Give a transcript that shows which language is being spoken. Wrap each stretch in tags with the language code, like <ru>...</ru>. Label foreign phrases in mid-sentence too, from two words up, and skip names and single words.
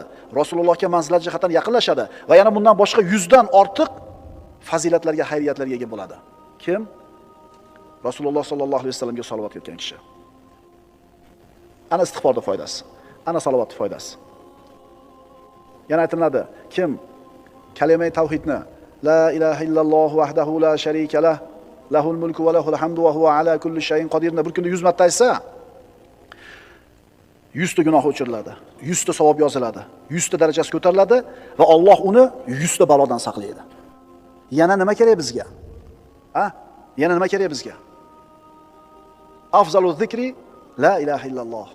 <uz>Rasulullohga manzilat jihatdan yaqinlashadi va yana bundan boshqa 100 dan ortiq fazilatlarga, xayriyatlarga ega bo'ladi. Kim? Rasululloh</uz> <ar>صلى الله عليه وسلم</ar> <uz>salovat etgan kishi. Ana istig'forning foydasi, ana salovatning foydasi. Yana aytiladi, kim kalima tavhidni</uz> <ar>لا إله إلا الله وحده لا شريك له له الملك وله الحمد وهو على كل شيء قدير</ar> <uz>bir kunda 100 marta aytsa, 100 ta gunoh o'chiriladi, 100 ta savob yoziladi, 100 ta darajasi ko'tariladi va Alloh uni 100 ta balodan saqlaydi. Yana nima kerak bizga? Yana nima kerak bizga?</uz> <ar>أفضل الذكر لا إله إلا الله.</ar>